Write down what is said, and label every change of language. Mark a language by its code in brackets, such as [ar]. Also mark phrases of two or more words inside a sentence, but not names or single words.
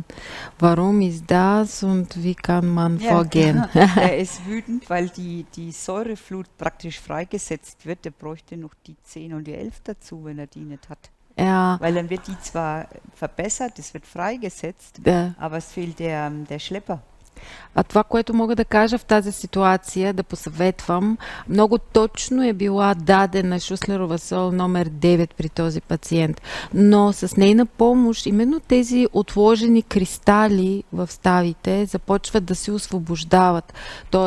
[de] Warum ist das und wie kann man vorgehen? Er ist wütend, weil die Säureflut praktisch freigesetzt wird. Er bräuchte noch die 10 und die 11 dazu, wenn er die nicht hat. Ja, Weil dann wird die zwar verbessert, es wird freigesetzt, [bg] да. [de] aber es fehlt der Schlepper. [bg] А това, което мога да кажа в тази ситуация, да посъветвам, много точно е била дадена Шуслерова сол номер 9 при този пациент, но с нейна помощ именно тези отложени кристали в ставите започват да се освобождават, т.е.